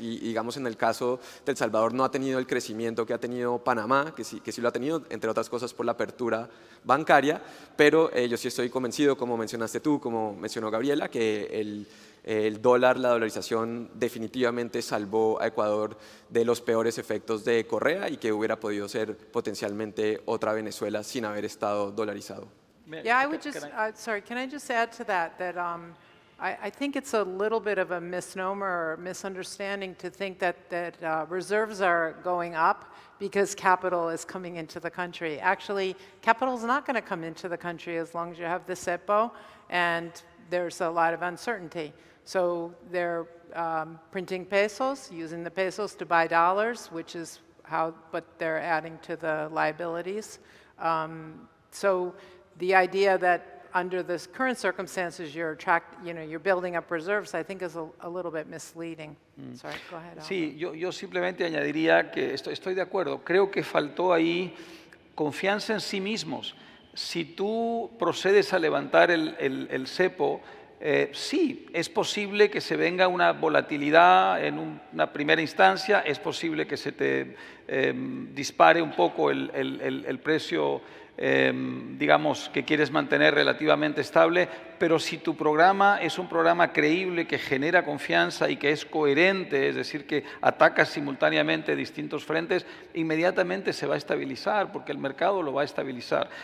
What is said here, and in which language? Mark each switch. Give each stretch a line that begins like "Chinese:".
Spanish: Y digamos en el caso de El Salvador no ha tenido el crecimiento que ha tenido Panamá, que sí lo ha tenido, entre otras cosas por la apertura bancaria, pero yo sí estoy convencido, como mencionaste tú, como mencionó Gabriela, que el dólar, la dolarización definitivamente salvó a Ecuador de los peores efectos de Correa y que hubiera podido ser potencialmente otra Venezuela sin haber estado dolarizado.
English: Yeah, I would just, sorry, can I just add to that, I think it's a little bit of a misnomer or misunderstanding to think that reserves are going up because capital is coming into the country. Actually, capital is not going to come into the country as long as you have the CEPO, and there's a lot of uncertainty. So they're printing pesos, using the pesos to buy dollars, which is but they're adding to the liabilities. So the idea that under the current circumstances you're building up reserves, I think is a little bit misleading. Sorry, go ahead.
Spanish: Sí, yo simplemente añadiría que estoy de acuerdo. Creo que faltó ahí confianza en sí mismos. Si tú procedes a levantar el cepo, sí, es posible que se venga una volatilidad en una primera instancia, es posible que se te dispare un poco el precio, digamos, que quieres mantener relativamente estable, pero si tu programa es un programa creíble que genera confianza y que es coherente, es decir, que ataca simultáneamente distintos frentes, inmediatamente se va a estabilizar, porque el mercado lo va a estabilizar.